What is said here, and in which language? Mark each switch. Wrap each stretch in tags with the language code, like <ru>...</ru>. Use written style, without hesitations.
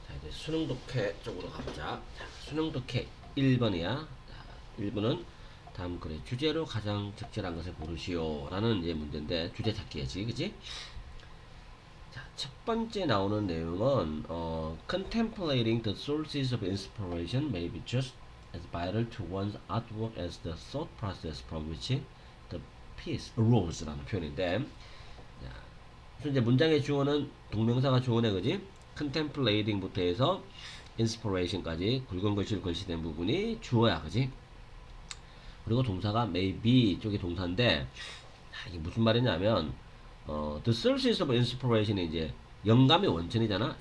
<ko>수능 독해 쪽으로 가보자. 자, 수능 독해 1번이야. 1번은 다음 글의 주제로 가장 적절한 것을 고르시오 라는 이제 문제인데, 주제 찾기야지, 그지? 자, 첫 번째 나오는 내용은</ko> <en>contemplating the sources of inspiration may be just as vital to one's artwork as the thought process from which the piece arose</en> <ko>라는 표현인데, 자, 그래서 이제 문장의 주어는 동명사가 주어네, 그지? contemplating부터 해서 inspiration까지 굵은 글씨로 글씨된 부분이 주어야, 그지? 그리고 동사가 may be 쪽이 동사인데, 이게 무슨 말이냐면</ko> <en>the sources of inspiration</en> <ko>이 이제 영감의 원천이잖아.</ko>